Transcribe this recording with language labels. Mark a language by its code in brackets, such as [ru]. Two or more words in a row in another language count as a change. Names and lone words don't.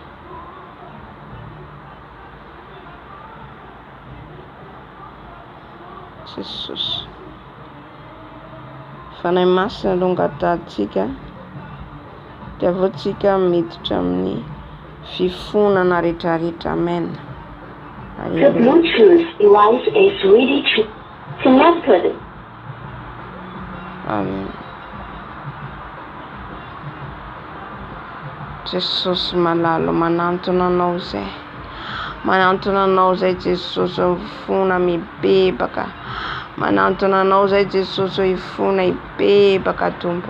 [mg] Jesus. Fanahy masina aloha angatantsika dia avy eo tsika miditra amin'ny fifonana rehetrarehetra. Amen. [en] The Bluetooth device is ready to connected. [mg] Amen. Jesosy malalo manantona anao zay. Manantona anao zay Jesosy hifona mibebaka. Manantona anao zay Jesosy hifona hibebaka tompo.